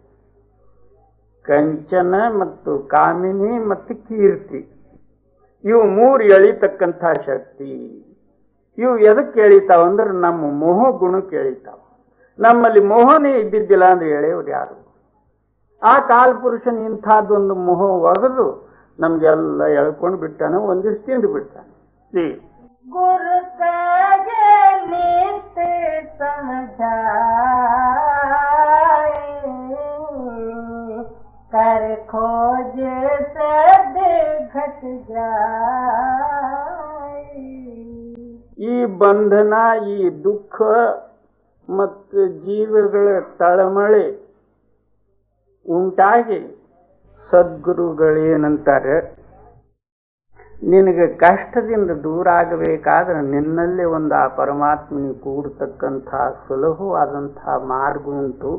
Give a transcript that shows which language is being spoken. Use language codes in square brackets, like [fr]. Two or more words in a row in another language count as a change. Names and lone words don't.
[kn] ಕಂಚನ ಮತ್ತು ಕಾಮಿನಿ ಮತ್ತು ಕೀರ್ತಿ, ಇವು 3 ಎಳಿತಕ್ಕಂಥ ಶಕ್ತಿ. ಇವು ಎದಕ್ಕೆ ಎಳಿತಾವ ಅಂದ್ರೆ ನಮ್ಮ ಮೋಹ ಗುಣಕ್ಕೆ ಎಳಿತಾವ. ನಮ್ಮಲ್ಲಿ ಮೋಹನೇ ಇದ್ದಿದ್ದಿಲ್ಲ ಅಂದ್ರೆ ಎಳೆಯವ್ರು ಯಾರು? ಆ ಕಾಲಪುರುಷನ ಇಂಥದ್ದೊಂದು ಮೋಹ ಒಗೆದು ನಮ್ಗೆಲ್ಲ ಎಳ್ಕೊಂಡು ಬಿಟ್ಟಾನೆ, ಒಂದಿಷ್ಟು ತಿಂದು ಬಿಟ್ಟಾನೆ. [hi] गुरु नित समझाए कर खोज सद घट जाए. [kn] ಈ ಬಂಧನ, ಈ ದುಃಖ ಮತ್ತು ಜೀವಗಳ ತಳಮಳೆ ಉಂಟಾಗಿ ಸದ್ಗುರುಗಳೇನಂತಾರೆ, ನಿನಗೆ ಕಷ್ಟದಿಂದ ದೂರ ಆಗಬೇಕಾದ್ರೆ ನಿನ್ನಲ್ಲೇ ಒಂದು ಆ ಪರಮಾತ್ಮನಿಗೆ ಕೂಡತಕ್ಕಂಥ ಸುಲಭವಾದಂಥ ಮಾರ್ಗ ಉಂಟು.